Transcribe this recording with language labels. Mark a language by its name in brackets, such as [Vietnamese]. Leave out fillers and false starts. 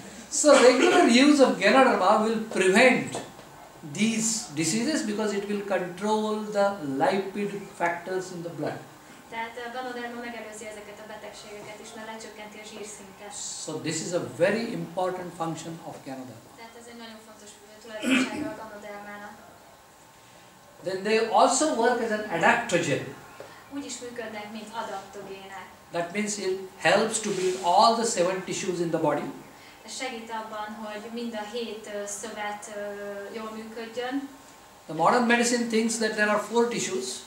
[English] So regular use of Ganoderma will prevent these diseases because it will control the lipid factors in the blood. [Hungarian] Tehát a Ganoderma megelőzi ezeket a betegségeket is, mert lecsökkenti a zsírszintet. [English] So this is a very important function of Ganoderma. [Hungarian] Tehát ez egy nagyon fontos tulajdonsága a Ganodermának. [English] Then they also work as an adaptogen. [Hungarian] Úgy is működnek, mint adaptogének. [English] That means it helps to build all the 7 tissues in the body. [Hungarian] Ez segít abban, hogy mind a 7 szövet jól működjön. [English] The modern medicine thinks that there are 4 tissues.